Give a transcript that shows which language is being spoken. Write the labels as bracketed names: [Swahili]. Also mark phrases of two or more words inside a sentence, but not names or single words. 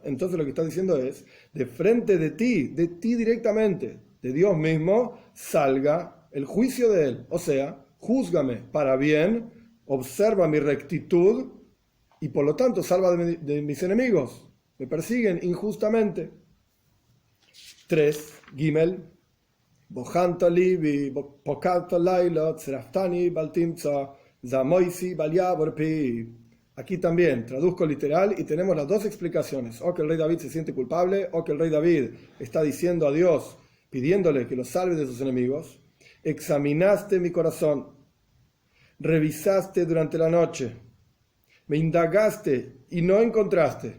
[Spanish] Entonces lo que está diciendo es: de frente de ti directamente, de Dios mismo, salga el juicio de él. O sea, júzgame para bien, observa mi rectitud y por lo tanto salva de mis enemigos. Me persiguen injustamente. 3. Gimel. [Hebrew] בחנת לבי פקדת לילה צרפתני בל תמצא זמתי בל יעבר פי. [Spanish] Aquí también traduzco literal y tenemos las dos explicaciones. O que el rey David se siente culpable, o que el rey David está diciendo a Dios, pidiéndole que lo salve de sus enemigos. Examinaste mi corazón, revisaste durante la noche, me indagaste y no encontraste.